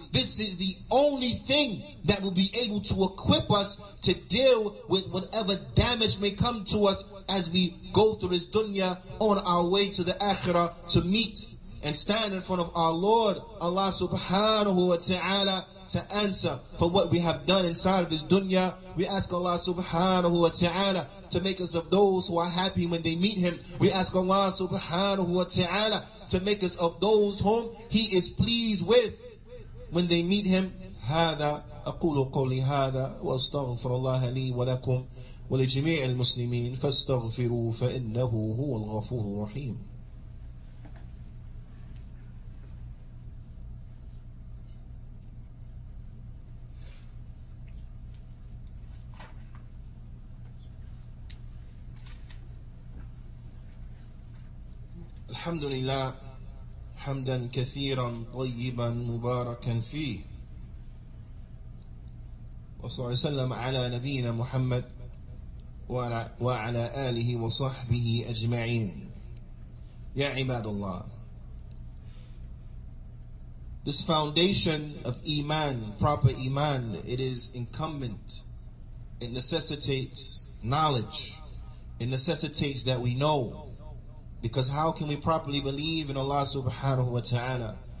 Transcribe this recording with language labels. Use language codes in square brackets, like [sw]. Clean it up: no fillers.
[en] This is the only thing that will be able to equip us to deal with whatever damage may come to us as we go through this dunya on our way to the akhirah, to meet and stand in front of our Lord, Allah subhanahu wa ta'ala, to answer for what we have done inside of this dunya. We ask Allah subhanahu wa ta'ala to make us of those who are happy when they meet Him. We ask Allah subhanahu wa ta'ala to make us of those whom He is pleased with when they meet Him. [ar] هذا أقول قولي هذا وأستغفر الله لي ولكم ولجميع المسلمين فاستغفروا فإنه هو الغفور الرحيم. الحمد لله حمدا كثيرا طيبا مباركا فيه وصلى الله وسلم على نبينا محمد وعلى آله وصحبه أجمعين. يا عباد الله, [en] this foundation of iman, proper iman, it is incumbent. It necessitates knowledge. It necessitates that we know. Because how can we properly believe in Allah subhanahu wa ta'ala?